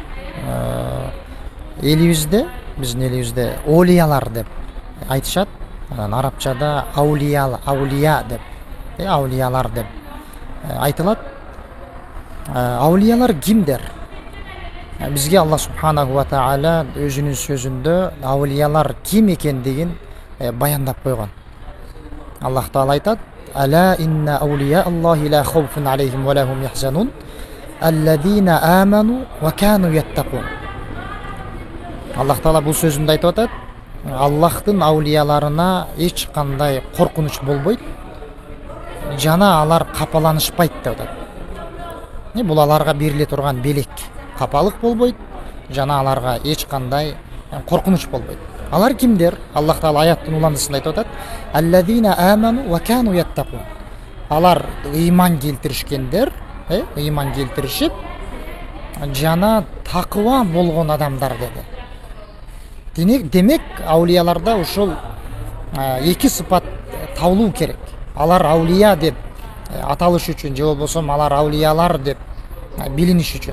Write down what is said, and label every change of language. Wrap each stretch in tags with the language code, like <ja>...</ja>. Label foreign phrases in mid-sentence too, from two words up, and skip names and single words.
<ky>Элибизде, биздин элибизде олиялар деп айтышат. Арабчада аулия деп, аулиялар деп айтылат. Аулиялар кимдер? Бизге Алла</ky> <ar>سبحانه وتعالى</ar> <ky>өзүнүн сөзүндө аулиялар ким экендигин баяндап койгон. Аллах таала айтат:</ky> <ar>"ألا إن أولياء الله لا خوف عليهم ولا هم يحزنون الذين آمنوا وكانوا يتقون."</ar> <ky>Аллах таала бул сөзүндө айтып атат: Аллахтын аулияларына эч кандай коркунуч болбойт, жана алар капаланышпайт деп атат. Бул аларга бериле турган белек. Капалык болбойт, жана аларга эч кандай коркунуч болбойт. Алар кимдер? Аллах таала аяттын уландысында айтып атат:</ky> <ar>"الذين آمنوا وكانوا يتقون."</ar> <ky>Алар ыйман келтиришкендер, ыйман келтиришип, жана такыва болгон адамдар деди. Демек, аулияларда ушул эки сыпат табылуу керек. Алар аулия деп аталыш үчүн, же болбосо алар аулиялар деп билиниш үчүн.</ky>